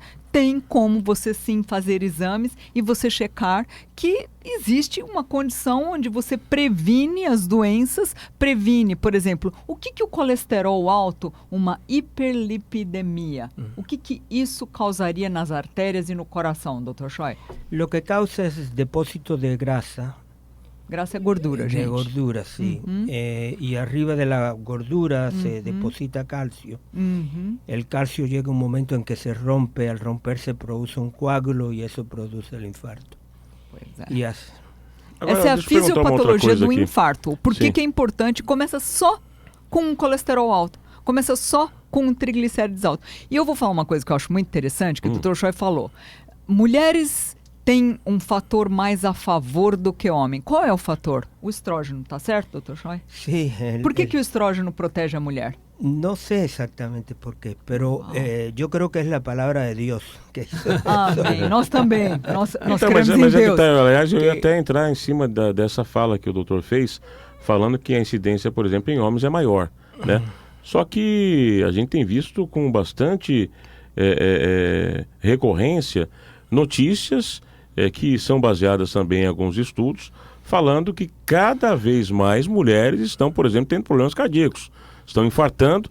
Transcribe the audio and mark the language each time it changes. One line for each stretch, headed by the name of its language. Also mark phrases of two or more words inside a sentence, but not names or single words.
Portuguese: Tem como você sim fazer exames e você checar que existe uma condição onde você previne as doenças, previne, por exemplo, o que o colesterol alto, uma hiperlipidemia, o que isso causaria nas artérias e no coração, Dr. Choi?
Spanish: Lo que causa es depósito de grasa.
Portuguese: Grasa é gordura, gente. De gordura,
Spanish: sí. Y arriba de la gordura se deposita calcio. El calcio llega un momento en que se rompe, al romperse produce un coágulo y eso produce el infarto.
Portuguese: Pois é.
Spanish: Y
Portuguese: Essa é a fisiopatologia do infarto. Por que é importante? Começa só com um colesterol alto. Começa só com um triglicérides alto. E eu vou falar uma coisa que eu acho muito interessante, que o Dr. Choi falou. Mulheres tem um fator mais a favor do que homem. Qual é o fator? O estrógeno, tá certo, Dr. Choi?
Spanish: Sí.
Portuguese: Por que o estrógeno protege a mulher?
Spanish: No sé exactamente por qué, pero yo creo que es la palabra de Dios.
Portuguese: Amém. Nós também. Nós então, cremos em mas Deus. Tá, aliás, eu ia até entrar em cima dessa fala que o doutor fez, falando que a incidência, por exemplo, em homens é maior, né? Só que a gente tem visto com bastante recorrência notícias que são baseadas também em alguns estudos, falando que cada vez mais mulheres estão, por exemplo, tendo problemas cardíacos, estão infartando.